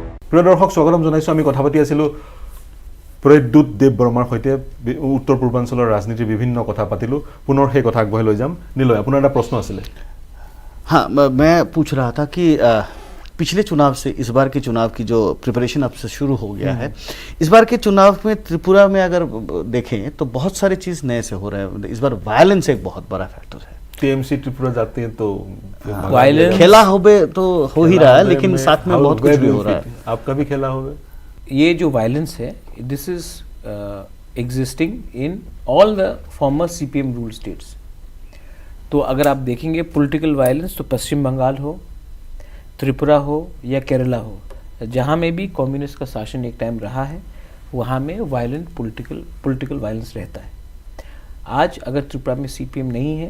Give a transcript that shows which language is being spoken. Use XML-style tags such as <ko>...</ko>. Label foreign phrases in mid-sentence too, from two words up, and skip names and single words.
<as>প্ৰিয় দৰ্শক স্বাগতম জনাইছোঁ আমি কথা পাতি আছিলোঁ প্ৰদ্যুৎ দেৱবৰ্মাৰ সৈতে উত্তৰ পূৰ্বাঞ্চলৰ ৰাজনীতিৰ বিভিন্ন কথা পাতিলোঁ পুনৰ সেই কথা আগবঢ়াই লৈ যাম নিলয় আপোনাৰ এটা प्रश्न আছিলে</as> <hi>हाँ मैं पूछ रहा था कि पिछले चुनाव से इस बार के चुनाव की जो प्रिपरेशन अब से शुरू हो गया है इस बार के चुनाव में त्रिपुरा में अगर देखें तो बहुत सारी चीज़ नए से हो रहा है इस बार वायलेंस एक बहुत बड़ा फैक्टर है टीएमसी त्रिपुरा जाते हैं तो वायलेंस</hi> <bn>খেলা হবে</bn> <hi>तो हो ही रहा है लेकिन साथ में बहुत कुछ भी हो रहा है आपका भी खेला होगा ये जो वायलेंस है</hi> <en>this is existing in all the former CPM rule states</en> <hi>तो अगर आप देखेंगे</hi> <en>political violence</en> <hi>तो पश्चिम बंगाल हो त्रिपुरा हो या केरला हो जहाँ में भी कम्युनिस्ट का शासन एक टाइम रहा है वहाँ में</hi> <en>violent political violence</en> <hi>रहता है आज अगर त्रिपुरा में सीपीएम नहीं है</hi>